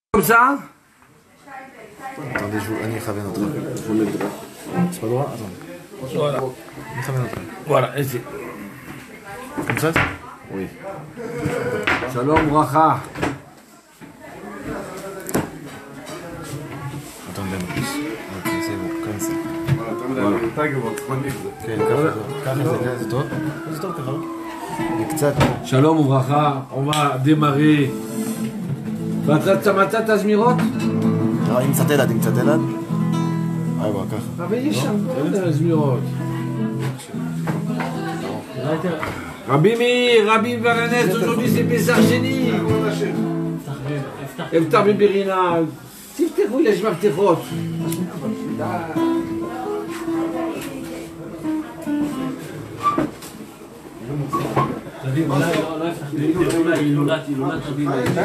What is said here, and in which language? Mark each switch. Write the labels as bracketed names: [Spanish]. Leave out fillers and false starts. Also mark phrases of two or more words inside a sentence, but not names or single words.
[French] Comme ça? Attendez, [Hebrew] אני אכוון אותך. [French] C'est pas droit? Attends. Voilà. [Hebrew] אני אכוון אותך. [French] Voilà, ici. Comme ça? Oui. [Hebrew] שלום, ברכה. [French] Attendez un peu plus. Ok, c'est bon, comme ça. [Hebrew] כן, ככה זה טוב? זה טוב ככה, לא? וקצת... Shalom וברכה, [French] on va démarrer. [Hebrew] אתה מצאת את הזמירות? לא, עם קצת אלעד, עם קצת אלעד. בוא, ככה. אבל יש שם כל הזמירות. רבי מאיר, רבי ברנס, [French] aujourd'hui c'est [Hebrew] פסח שני. אפתח בברינה. תפתחו, יש מפתחות. אולי הילולת רבי מאיר.